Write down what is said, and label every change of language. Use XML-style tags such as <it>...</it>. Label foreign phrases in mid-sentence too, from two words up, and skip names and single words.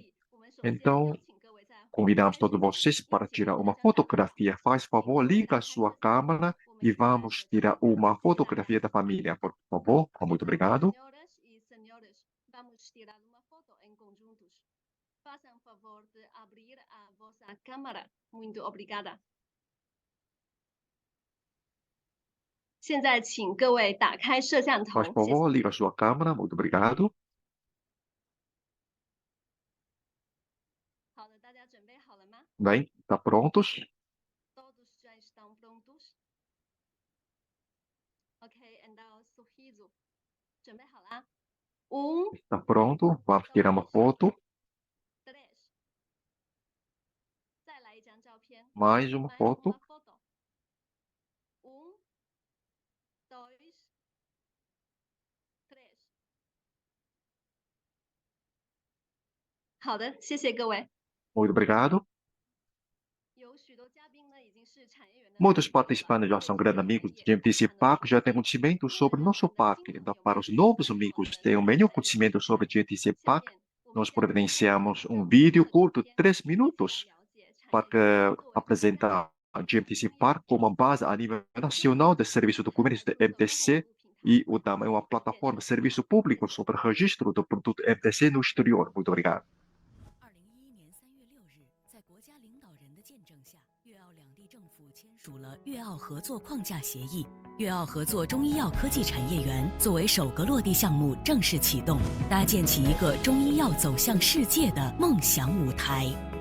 <pt>Então, convidamos todos vocês para tirar uma fotografia. Faz favor, liga a sua câmera e vamos tirar uma fotografia da família, por favor. Muito obrigado. Vamos tirar uma foto em conjuntos. Façam favor de abrir a vossa câmera. Muito obrigada.</pt> <zh>现在请各位打开摄像头。</zh> <pt>Faz favor, liga a sua câmera. Muito obrigado.</pt> <zh>好的，大家准备好了吗？</zh> <pt>Bem, está prontos? Todos já estão prontos? Ok, então sorriso.</pt> <zh>准备好啦</zh> <pt>？Está pronto? Vamos tirar uma foto. 3.</pt> <zh>再来一张照片。</zh> <pt>Mais uma foto. 1, 2, 3.</pt> <zh>好的，谢谢各位。</zh> <pt>Muito obrigado. Muitos participantes já são grandes amigos de MTC Park, já têm conhecimento sobre nosso parque. Então, para os novos amigos que têm o melhor conhecimento sobre o GMTC Park, nós providenciamos um vídeo curto de 3 minutos para apresentar a GMTC Park como uma base a nível nacional de serviço de documentos de MTC e também uma plataforma de serviço público sobre o registro do produto MTC no exterior. Muito obrigado.</pt> <zh>署了粤澳合作框架协议，粤澳合作中医药科技产业园作为首个落地项目正式启动，搭建起一个中医药走向世界的梦想舞台。</zh>